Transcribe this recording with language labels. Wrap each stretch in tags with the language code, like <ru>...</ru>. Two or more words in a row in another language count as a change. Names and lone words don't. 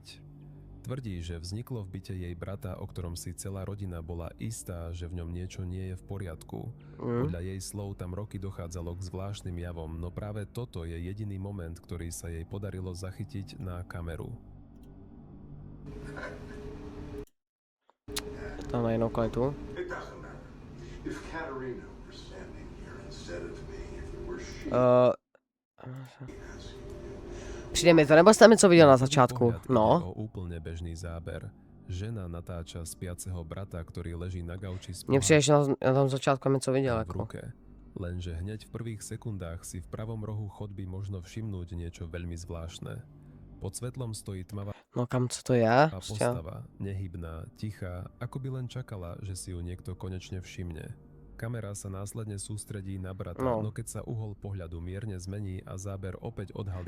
<sk>Tvrdí, že vzniklo v byte jej brata, o ktorom si celá rodina bola istá, že v ňom niečo nie je v poriadku. Podľa jej slov tam roky dochádzalo k zvláštnym javom, no práve toto je jediný moment, ktorý sa jej podarilo zachytiť na kameru.</sk> <cs>Tam na jinou kvalitu.</cs> <en>It doesn't matter. If Katerina were standing here instead of me, if it were she</en> <cs>Přijde mi to, nebo jste mi co viděl na začátku?</cs> <sk>Pohľad ide No. o úplne bežný záber. Žena natáča spiaceho brata, ktorý leží na gauči s</sk> <cs>Mně přijde, že na tom začátku mi co viděl,</cs> <sk>v</sk> <cs>jako.</cs> <sk>ruke. Lenže hneď v prvých sekundách si v pravom rohu chodby možno všimnúť niečo veľmi zvláštne. Pod svetlom stojí tmavá No kam, co to je? Prostě. postava, nehybná, tichá, ako by len čakala, že si ju niekto konečne všimne. Kamera sa následne sústredí na brata, no keď sa uhol pohľadu mierne zmení a záber opäť odhalí</sk>